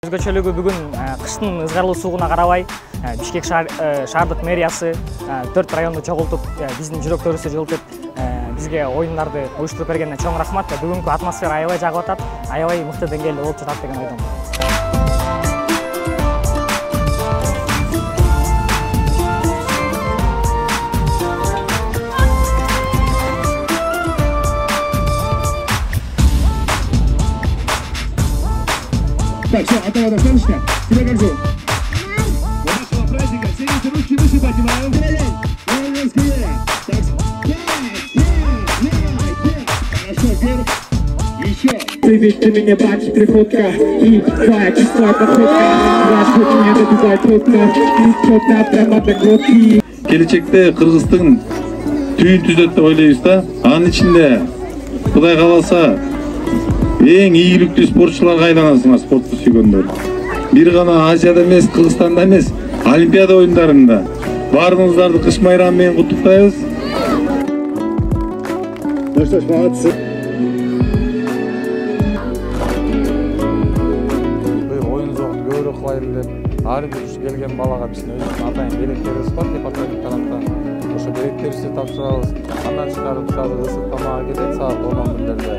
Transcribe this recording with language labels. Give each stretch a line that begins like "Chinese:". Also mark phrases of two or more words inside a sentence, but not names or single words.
Kyrgyz: Өзгөчөлүгү бүгүн кыштын ызгарлуу суугуна карабай Бишкек шаардык мэриясы 4 районду чогултуп, биздин жүрөктөрүбүздү жылытып, бизге оюндарды уюштуруп бергенине чоң рахмат. Бүгүнкү атмосфера аябай жагып атат, аябай мыкты деңгээлде болуп жатат деген ойдомун.
Russian: Так, все, этого достаточно? Тебе как зовут? До нашего праздника сидите ручки выше поднимаем. Хорошо, вверх. Еще. Привет, ты меня бачишь, приходка. И твоя чистая походка. Раз вот меня добивает водка. И чётно прямо до глотки.
Kyrgyz: Келечекте Кыргыздын түйүн түзөт деп ойлойбуз да. Анын ичинде Кудай кааласа эң ийгиликтүү спортчуларга айланасыңар, спортты сүйгөндөр. Бир гана Азияда эмес, Кыргызстанда эмес, Олимпиада оюндарында баарыңыздарды кыш майрамы менен куттуктайбыз.
Russian: Ну что ж, молодцы.
Kyrgyz: Быйыл оюн зогун көбүрөөк кылайлы деп, ар бир келген балага биздин өзүбүздүн атайын белектерибиз бар департамент тараптан. Ошо белектерибизди тапшырабыз. Андан чыгарып ысык тамак кетет саат 11-лерде.